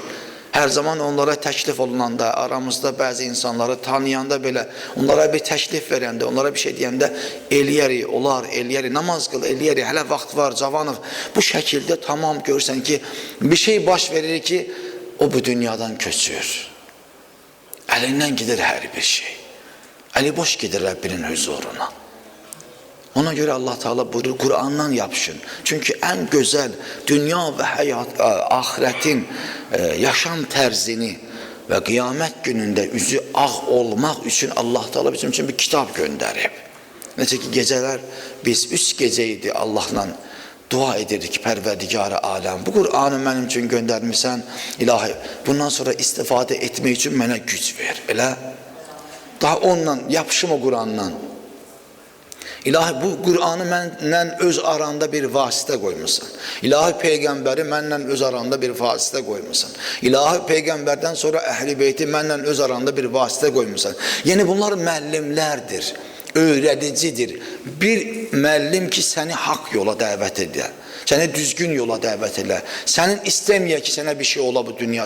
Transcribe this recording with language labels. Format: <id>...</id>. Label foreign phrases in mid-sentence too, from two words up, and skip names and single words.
<az>Her zaman onlara təklif olunanda, aramızda bəzi insanları tanıyanda belə, onlara bir təklif verəndə, onlara bir şey deyəndə, eləyərik, olar, eləyərik, namaz qıl, eləyərik, hələ vaxt var, cavanıq. Bu şəkildə tamam görsən ki, bir şey baş verir ki, o bu dünyadan köçür. Əlindən gidir hər bir şey.</az> <tr>Əli boş gidir Rabbinin huzuruna. Ona göre Allah Teala buyurur, Kur'an'dan yapışın. Çünkü en güzel dünya ve hayat, ahiretin yaşam terzini ve kıyamet gününde yüzü ağ olmak için Allah Teala bizim için bir kitap gönderip. Neyse ki geceler biz 3 geceydi Allah'la</tr> <az>dua edirdik Pərverdigar-ı aləm.</az> <tr>Bu Kur'an'ı benim için göndermişsen ilahi. Bundan sonra istifade etmek için bana güç ver. Öyle. Daha onunla yapışım o Kur'an'la.</tr> <az>İlahi, bu Qur'anı məndən öz aranda bir vasitə qoymusan. İlahi, Peyğəmbəri məndən öz aranda bir vasitə qoymusan. İlahi, Peyğəmbərdən sonra Əhl-i Beyti məndən öz aranda bir vasitə qoymusan. Yəni, bunlar müəllimlərdir, öyrədicidir. Bir müəllim ki, səni haqq yola dəvət edir, səni düzgün yola dəvət edir, sənin istəməyək ki, sənə bir şey ola bu dünyada.</az>